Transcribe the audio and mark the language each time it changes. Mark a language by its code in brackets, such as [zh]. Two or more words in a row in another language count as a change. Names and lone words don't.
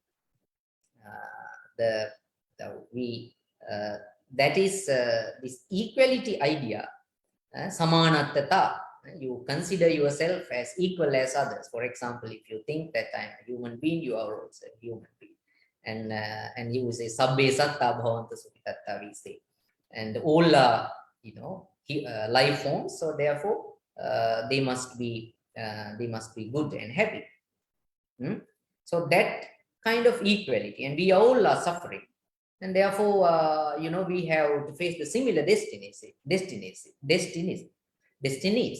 [en] That is this equality idea, samanattata. You consider yourself as equal as others. For example, if you think that I'm a human being, you are also a human being. And you say [pi] sabbe satta bhavantu sukhidatta, [en] we say. And all are, life forms. So therefore, they must be good and happy. So that kind of equality, and we all are suffering. And therefore, we have to face the similar destinies.